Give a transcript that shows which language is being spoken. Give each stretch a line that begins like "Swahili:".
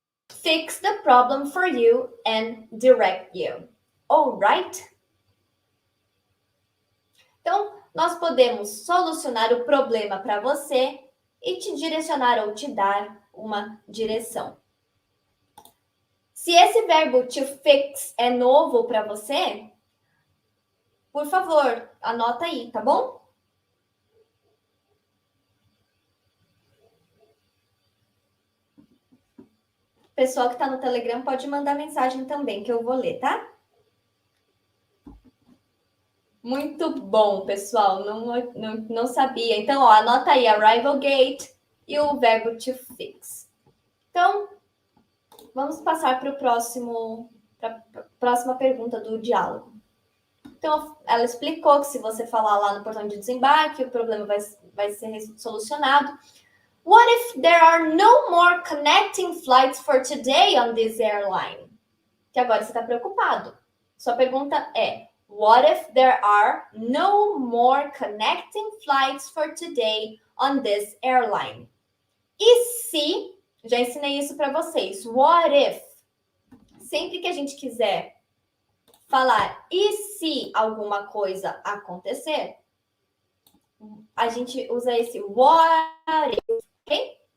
English: Fix the problem for you and direct you, alright?
Portuguese: Então, nós podemos solucionar o problema para você e te direcionar ou te dar uma direção. Se esse verbo to fix é novo para você, por favor, anota aí, tá bom? Pessoal que está no Telegram pode mandar mensagem também, que eu vou ler, tá? Muito bom, pessoal. Não sabia. Então, ó, anota aí arrival gate e o verbo to fix. Então, vamos passar para a próxima pergunta do diálogo. Então, ela explicou que se você falar lá no portão de desembarque, o problema vai ser solucionado.
English: What if there are no more connecting flights for today on this airline?
Portuguese: Que agora você está preocupado. Sua pergunta é:
English: what if there are no more connecting flights for today on this airline?
Portuguese: E se, já ensinei isso para vocês, what if? Sempre que a gente quiser falar e se alguma coisa acontecer, a gente usa esse what if, ok?